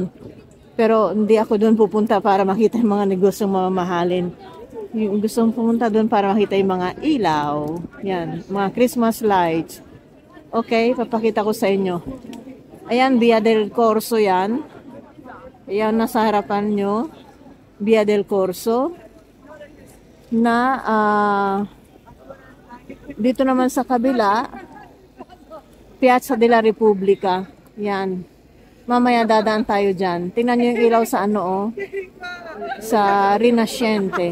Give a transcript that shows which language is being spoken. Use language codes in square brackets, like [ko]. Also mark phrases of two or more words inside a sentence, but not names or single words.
[tl] Pero hindi ako doon pupunta para makita yung mga negosyo mamahalin. Yung gusto kong pumunta doon para makita yung mga ilaw. Yan, mga [en] Christmas lights. [tl] Okay, papakita ko sa inyo. Ayan, Via del Corso yan. Ayan, nasa harapan nyo. Via del Corso. Na, dito naman sa kabila, Piazza della Repubblica. Yan. Mamaya dadaan tayo dyan. Tingnan nyo yung ilaw sa sa Rinascente.